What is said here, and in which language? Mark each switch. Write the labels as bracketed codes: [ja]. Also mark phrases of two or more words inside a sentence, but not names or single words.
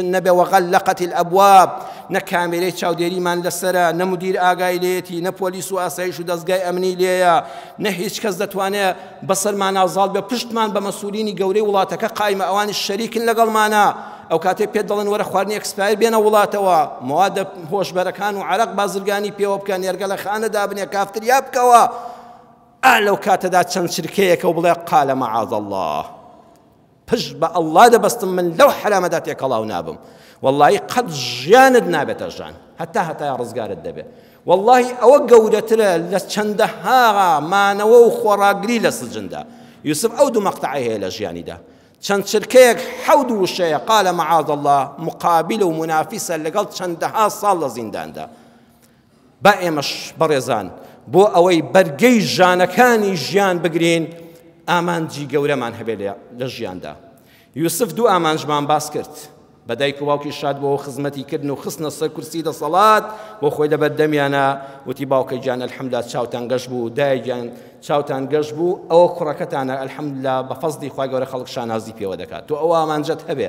[ckb] نەبێ، [ar] وغلقت الأبواب، [ckb] نە کامێرەی چاودێریمان لەسەرە، نە مدیر ئاگای لێتی، نە پۆلیس و ئاسایش و دەستگای ئەمنی لێیە، نە هیچ کەس دەتوانێت بەسەرمان ئازاد بێ، پشتمان بە مەسوولینی گەورەی وڵاتەکە قایمە، ئەوانش شەریکن لەگەڵمانە، ئەو کاتێ پێت دەڵێن وەرە خواردنی ئەکسپایر بێنە وڵاتەوە، موادە هۆشبەرەکان و عەرەق بازرگانی پێوە بکەن، هێرگە لە خانە دابنێ، کافتریا بکەوە. لەو کاتەدا چەند چرکەیەکە و بڵێ [ar] قال معاذ الله، [ckb] پشت بە ئەڵڵا دەبەستم من لەو حرامەدا تێکەڵاو نابم، واللهی قەت ژیانت نابێتە ژان، هەتا ڕزگارت دەبێت. واللهی ئەوە گەورەترە لە چەندەها مانەوە و خۆڕاگری لە سجندا. یوسف ئەو دوو مەقتەعی هەیە لە ژیانیدا، چەند چرکەیەک 7 وشەیە، [ar] قال معاذ الله، [ckb] مقابل و منافسە لەگەڵ چەندەها ساڵ لە زینداندا. با ئێمەش بەڕێزان بۆ ئەوەی بەرگەی ژانەکانی ژیان بگرین، ئامانجی گەورەمان هەبێ لە ژیاندا. یوسف 2 ئامانجمان باس کرد، بە دایک و باوکی شاد بۆ خزمەتی کردن و خستنە سەر کورسی دەسەڵات، بۆ خۆی لەبەردەمیانە وتی باوکەی گیان ئەلحەمدوللا چاوتان گەشت بوو، دایکیان چاوتان گەشت بوو، ئەوە کوڕەکەتانە ئەلحەمدوللا بە فەزلی خوای گەورە خەڵک شانازی پێوە دەکات، تۆ ئەوە ئامانجەت هەبێ.